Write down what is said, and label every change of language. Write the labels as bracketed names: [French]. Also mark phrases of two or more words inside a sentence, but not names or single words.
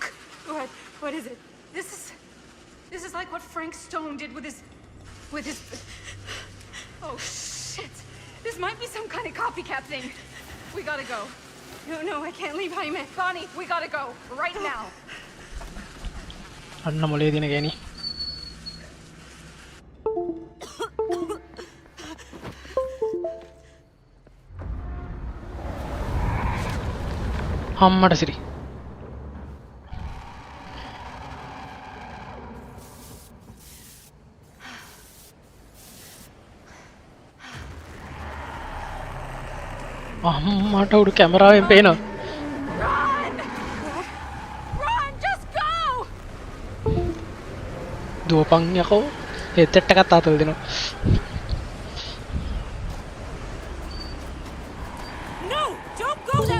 [English] What is it? This is like what Frank Stone did with his... Oh shit! This might be some kind of copycat thing. We gotta go. No, I can't leave Jaime. Bonnie, we gotta go. Right now. [Sinhala] අන්න මොලේ දින ගෑණි. අම්මට සිරි. අම්මට උඩු කැමරාවෙන් පේනවා. [English] Run! Just go! [Sinhala] දුවපන් යකෝ. headset එකත් අතල් දෙනවා. [English] No! Don't go!